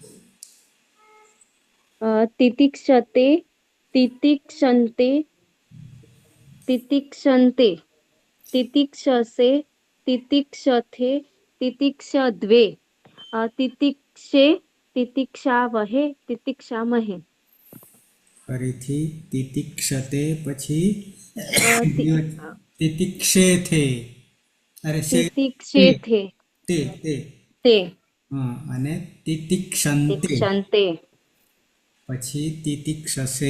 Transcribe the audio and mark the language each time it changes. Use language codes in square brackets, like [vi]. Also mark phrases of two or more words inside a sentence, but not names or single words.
[sa] तितिक्षते तितिक्षन्ते तितिक्षन्ते तितिक्षसे तितिक्षथे तितिक्षद्वे तितिक्षे तितिक्षावहे तितिक्षामहे. [gu] ફરીથી તિતિક્ષતે પછી તિતિક્ષેથે. અરે [sa] तितिक्षेथे તે તે ते [gu] હા. અને તિતિક્ષંતે [sa] तितिक्षन्ते [gu] પછી તિતિક્ષસે.